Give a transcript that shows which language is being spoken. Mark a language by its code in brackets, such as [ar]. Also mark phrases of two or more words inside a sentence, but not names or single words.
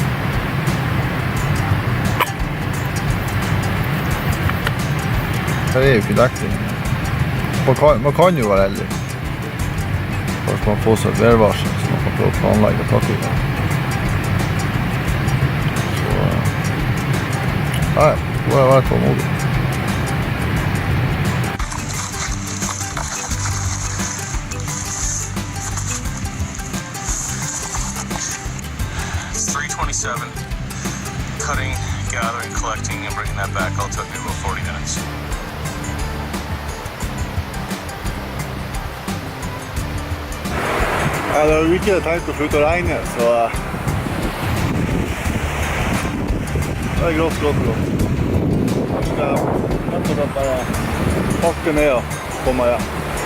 [no] Her er jo ikke dekning. Man kan jo være heldig. Først man får seg et værvarsel, så man kan prøve å planlegge og pakke det. Så, nei, må jeg være tålmodig. [en] Cutting, gathering, collecting, and bringing that back all took me about 40 minutes. [no] Ja, det har jo ikke tenkt å slutte å regne, så det er grått. Jeg skal rett og slett bare pakke ned og komme hjem.